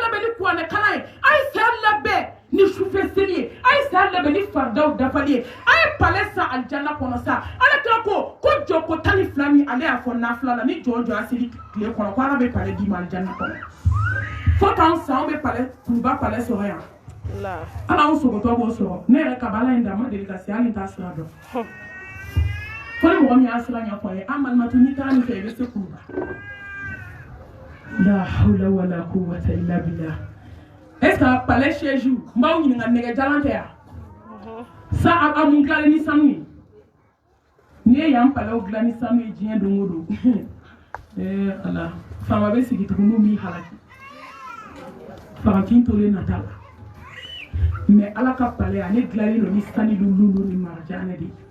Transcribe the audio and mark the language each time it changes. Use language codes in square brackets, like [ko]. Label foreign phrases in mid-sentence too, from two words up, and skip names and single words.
[bm] labɛn ni kuranɛ kalan ye ay sar labɛn ni sufɛ seli ye ay sar labɛn ni faridaw dafali ye ay palɛ sa aljanna kɔnɔ sa ala kira ko jɔ ko 12 min ale y'a fɔ nafila la ni jɔ a seli tile kɔnɔ ko ala bɛ palɛ d'i ma aljanna kɔnɔ fo k'an san bɛ palɛ kuruba palɛ sɔrɔ yan ala anw sogotɔ b'o sɔrɔ ne yɛrɛ kabala in dama deli ka se hali n t'a sira dɔn fo ni mɔgɔ min y'a sira ɲɛfɔ ye an malimatu n'i taara nin fɛ i bɛ se kuruba [ar] لا حول ولا قوة إلا بالله [fr] est-ce que [bm] palais siège n b'aw ɲininka nɛgɛjalan tɛ yan sa a mun dilanlen ni sanu ye n'i ye yan palais dilan ni sanu ye diɲɛ don o don ala faama bɛ sigi tugun n'u m'i halaki fagatin tolen nata la mais ala ka palais ale dilanlen don ni sanu lulu ni marjanɛ de